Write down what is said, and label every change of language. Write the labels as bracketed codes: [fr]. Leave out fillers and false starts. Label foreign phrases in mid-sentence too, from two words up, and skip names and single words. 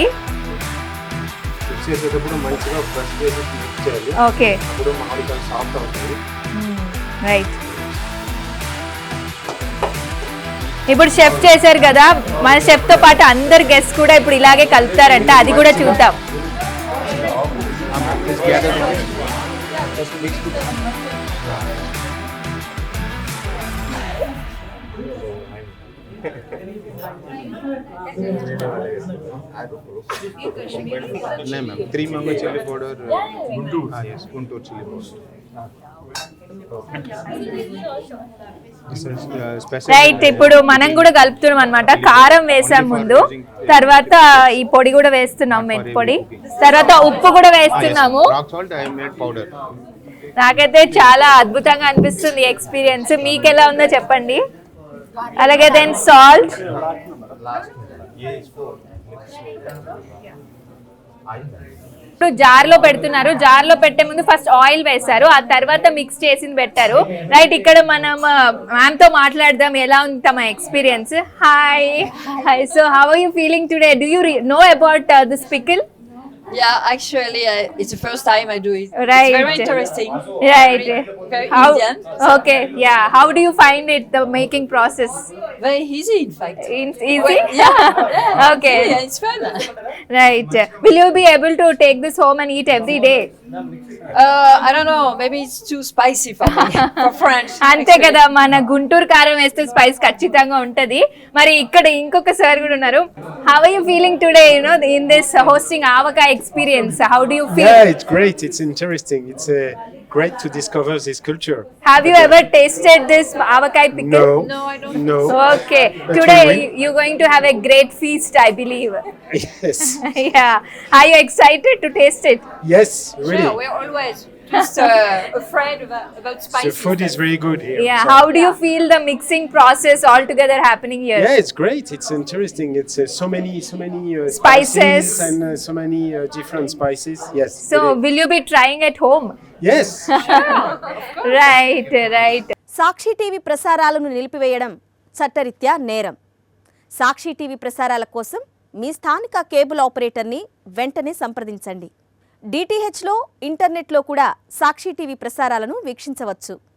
[te] మిక్స్ చేసేటప్పుడు మంచిగా ప్రెస్ చేసి మిక్స్ చేయాలి. ఓకే, అప్పుడు మామిడికాయ సాఫ్ట్ అవుతుంది. రైట్. ఇప్పుడు షెఫ్ చేశారు కదా, మన షెఫ్ తో పాటు అందరు గెస్ట్ కూడా ఇప్పుడు ఇలాగే కలుపుతారంట, అది కూడా చూద్దాం. [en] नहीं ma'am, 3 mango chilli powder, Guntur. हाँ yes, Guntur chilli powder. [te] రైట్, ఇప్పుడు మనం కూడా కలుపుతున్నాం అన్నమాట. కారం వేసాం ముందు, తర్వాత ఈ పొడి కూడా వేస్తున్నాం, మెంతి పొడి, తర్వాత ఉప్పు కూడా వేస్తున్నాము. నాకైతే చాలా అద్భుతంగా అనిపిస్తుంది ఎక్స్పీరియన్స్. మీకు ఎలా ఉందో చెప్పండి. అలాగే [en] then salt. [te] ఇప్పుడు జార్లో పెడుతున్నారు. జార్లో పెట్టే ముందు [en] first oil [te] వేశారు, ఆ తర్వాత మిక్స్ చేసింది పెట్టారు. రైట్, ఇక్కడ మనం మ్యామ్ తో మాట్లాడదాం ఎలా ఉంది తమ ఎక్స్పీరియన్స్. [en] Hi, so how are you feeling today? Do you know about this pickle? Yeah, actually, it's the first time I do it. Right. It's very interesting. Right. Very How, Indian. okay, yeah. How do you find it, the making process? Very easy, in fact. Easy? Yeah. Okay. Yeah, it's fun. Right. Will you be able to take this home and eat every day? I don't know. Maybe it's too spicy for me. For French. [te] అంతే కదా, మన గుంటూరు కారం వేస్తే స్పైస్ ఖచ్చితంగా ఉంటది. మరి ఇక్కడ ఇంకొక సార్ కూడా ఉన్నారు. [en] how are you feeling today, you know, in this hosting ఆవకాయ experience? How do you feel? Yeah, it's great. It's interesting. It's great to discover this culture. Have you ever tasted this avakai pickle? No, No, I don't. no. Okay. But Today we will. you're going to have a great feast, I believe. Yes, Yeah. Are you excited to taste it? yes, really. Sure, we're always just afraid about spicy. The food is very good here. Yeah. So- How do you feel the mixing process all together happening here? Yeah, it's great. It's interesting. It's so many Spices. spices and so many different spices. Yes. So, really. will you be trying at home? Yes. Right, right. [te] సాక్షి టీవీ ప్రసారాలను నిలిపివేయడం చట్టరీత్యా నేరం. సాక్షి టీవీ ప్రసారాల కోసం మీ స్థానిక కేబుల్ ఆపరేటర్ని వెంటనే సంప్రదించండి. డిటిహెచ్లో, ఇంటర్నెట్లో కూడా సాక్షి టీవీ ప్రసారాలను వీక్షించవచ్చు.